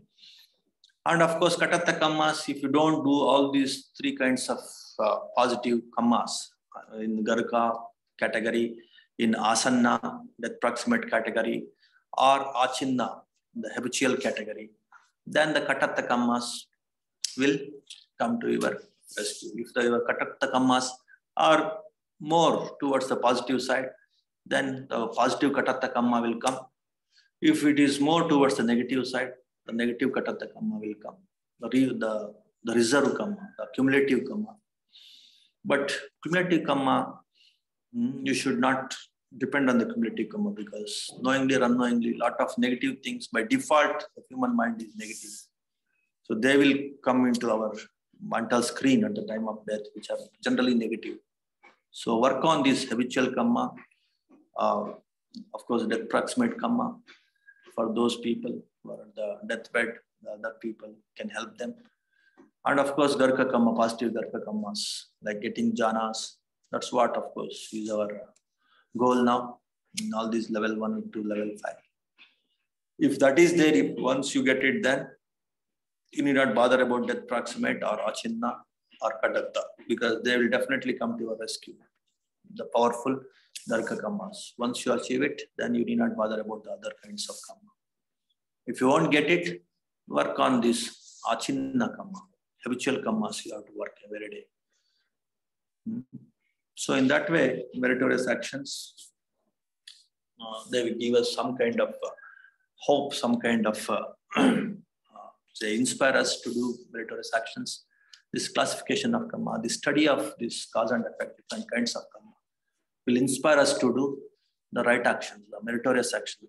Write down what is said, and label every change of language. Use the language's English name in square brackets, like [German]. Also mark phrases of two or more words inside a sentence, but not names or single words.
[English] And of course, [Pali] katatta kammas, [English] if you don't do all these three kinds of positive kammas in Garka category, in asanna, death proximate category, or achinna, the habitual category, then the [Pali] katatta kammas [English] will come to your rescue. If your [Pali] katatta kammas [English] are more towards the positive side, then the positive [Pali] katatta kamma [English] will come. If it is more towards the negative side, the negative [Pali] katatta kamma [English] will come. The reserve kamma, the cumulative kamma. But cumulative kamma, you should not depend on the cumulative kamma, because knowingly or unknowingly, a lot of negative things by default, the human mind is negative. So they will come into our mental screen at the time of death, which are generally negative. So work on this habitual kamma, of course, death proximate kamma for those people who are on the deathbed, the other people can help them. And of course, [Pali] Garka kamma, [English] positive [Pali] Garka kammas, [English] like getting jhanas. That's what, of course, is our goal now in all these level 1 to level 5. If that is there, if once you get it, then you need not bother about death proximate or achinna or katatta, because they will definitely come to your rescue. The powerful [Pali] Garka kammas. [English] Once you achieve it, then you need not bother about the other kinds of kamma. If you won't get it, work on this [Pali] achinna kamma. [English] Habitual kammas you have to work every day. So in that way, meritorious actions, they will give us some kind of hope, some kind of, they inspire us to do meritorious actions. This classification of kamma, the study of this cause and effect, different kinds of kamma, will inspire us to do the right actions, the meritorious actions.